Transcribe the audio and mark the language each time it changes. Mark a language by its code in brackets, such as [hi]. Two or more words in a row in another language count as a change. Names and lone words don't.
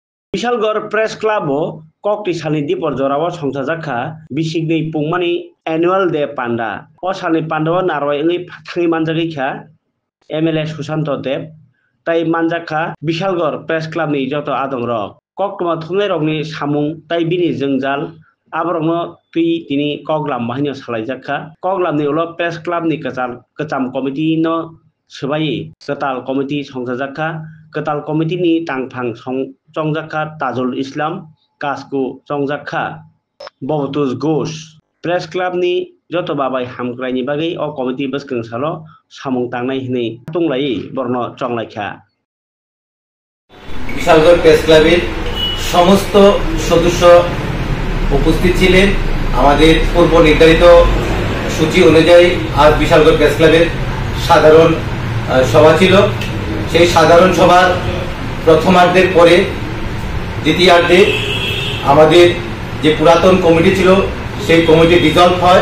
[trp] বিশালগড় প্রেস ক্লাবও ককটি সালনি দিপর জরাও সংসাজাखा बिसिगनि पुंमानि [en] annual day [trp] पान्डा ओ सालनि पान्डाव नारवायनि थाङै मानजागैखा एमएलए सुशांत देव ताई मानजाखा बिशालगड़ प्रेस क्लाबनि जत आदं रक ककटमा थुंनाय रकनि सामुं ताई बिनि जोंजाल आबरंनो तुई तिनि कगलाम बाहायनो सालायजाखा कगलामनि उल प्रेस क्लाबनि कचाम कमिटि न सबाई कताल कमिटि संसाजाखा कताल कमिटिनि तांफां चंजाखा ताजुल इस्लाम कासकु चंजाखा बबतुस घोष प्रेस क्लाबनि जत बाबाय हामग्रायनि बागै अ कमिटि बसकं सालो सामुं तांनाय हिनै तुंलायै बर्न चंलायखा [bn] বিশালগড় প্রেস ক্লাবের সমস্ত সদস্য উপস্থিত ছিলেন। আমাদের পূর্ব নির্ধারিত সূচি অনুযায়ী আজ বিশালগড় প্রেস ক্লাবের সাধারণ সভা ছিল। সেই সাধারণ সভার প্রথমার্ধের পরে দ্বিতীয়ার্ধে আমাদের যে পুরাতন কমিটি ছিল সেই কমিটি ডিসলভ হয়।